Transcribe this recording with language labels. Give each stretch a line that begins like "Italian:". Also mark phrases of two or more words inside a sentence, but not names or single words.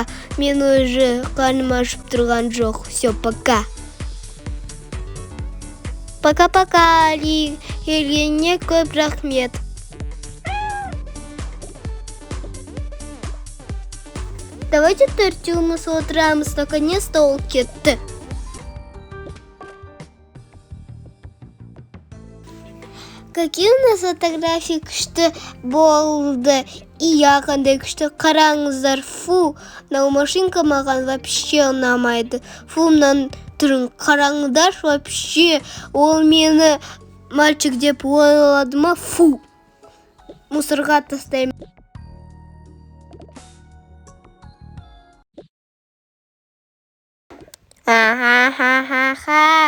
Kazakh: Мен уже қарным ашып тұрған жоқ.
Russian: Все, пока. Пока-пока, Али.
Kazakh: Келгеніне көп рахмет. Давайте төртеуміз отырамыз. Наконец-то ол кетті.
Russian: Какие у нас фотографии
Kazakh: күшті болды.
Russian: И я
Kazakh: қандай күшті, қараңыздар. Фу, мынау машинка маған вообще ұнамайды. Фу, мынан түрін қараңыздар вообще. Ол мені мальчик деп ойлады ма? Фу. Мусорға тастаймын. Ха-ха-ха-ха-ха.